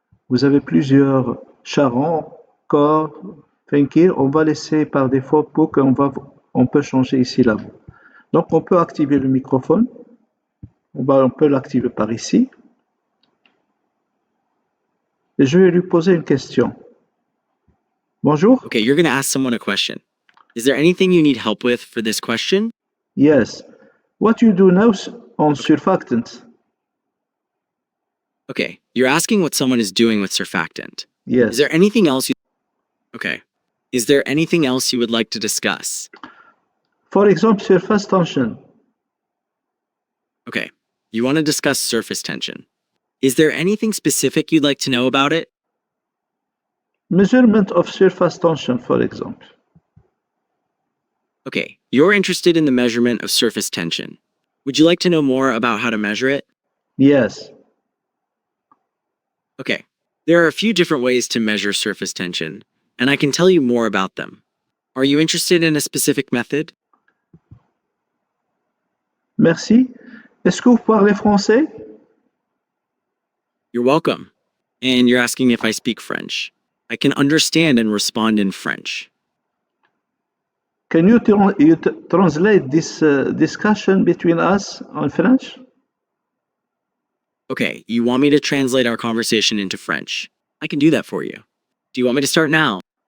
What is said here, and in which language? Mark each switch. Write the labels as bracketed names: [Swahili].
[French] Vous avez plusieurs Sharon, Core, Fenkir. On va laisser par défaut pour on peut changer ici la voix. Donc, on peut activer le microphone. On peut l'activer par ici. Et je vais lui poser une question. Bonjour. [English] Okay, you're going to ask someone a question. Is there anything you need help with for this question? Yes. What you do now on surfactant? Okay, you're asking what someone is doing with surfactant. Yes. Is there anything else Okay. Is there anything else you would like to discuss? For example, surface tension. Okay. You want to discuss surface tension. Is there anything specific you'd like to know about it? Measurement of surface tension, for example. Okay. You're interested in the measurement of surface tension. Would you like to know more about how to measure it? Yes. Okay. There are a few different ways to measure surface tension, and I can tell you more about them. Are you interested in a specific method? [French] Merci. Est-ce que vous parlez français? [English] You're welcome. And you're asking if I speak French. I can understand and respond in French. Can you translate this discussion between us en French? Okay, you want me to translate our conversation into French? I can do that for you. Do you want me to start now?